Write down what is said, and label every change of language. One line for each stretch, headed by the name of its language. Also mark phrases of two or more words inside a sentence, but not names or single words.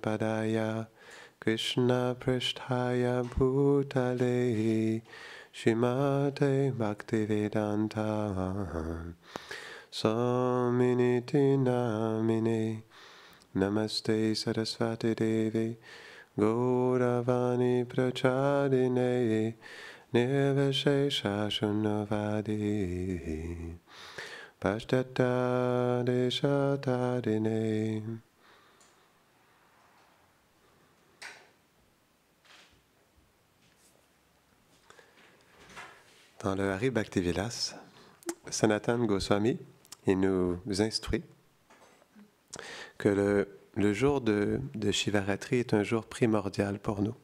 Sanskrit: Padaya Krishna Prishthaya Bhutale Shrimate Bhaktivedanta Swaminiti Namine Namaste Saraswati Devi Gauravani Prachadine Nirvashesha Shunnavadi Pashtata Deshatadine.
French: Dans le Hari Bhaktivilas, Sanatana Goswami, il nous instruit que le jour de Shivaratri est un jour primordial pour nous.